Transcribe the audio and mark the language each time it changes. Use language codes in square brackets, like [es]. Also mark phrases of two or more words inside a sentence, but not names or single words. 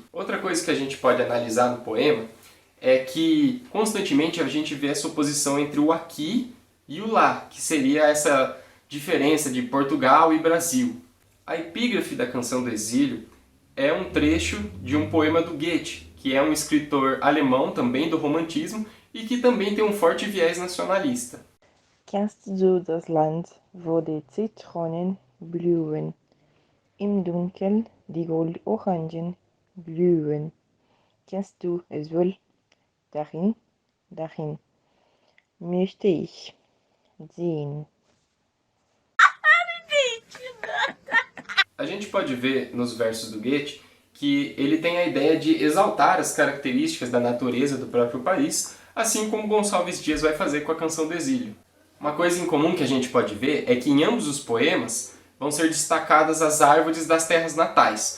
[pt] Outra coisa que a gente pode analisar no poema é que constantemente a gente vê essa oposição entre o aqui e o lá, que seria essa diferença de Portugal e Brasil. A epígrafe da canção do exílio é um trecho de um poema do Goethe, que é um escritor alemão também do romantismo e que também tem um forte viés nacionalista. [de] Kennst du das Land, wo die Zitronen blühen, im Dunkel die Goldorangen blühen? Kennst du es wohl? Darin, darin möchte ich sehen. [pt] A gente pode ver nos versos do Goethe que ele tem a ideia de exaltar as características da natureza do próprio país, assim como Gonçalves Dias vai fazer com a canção do exílio. Uma coisa em comum que a gente pode ver é que em ambos os poemas vão ser destacadas as árvores das terras natais.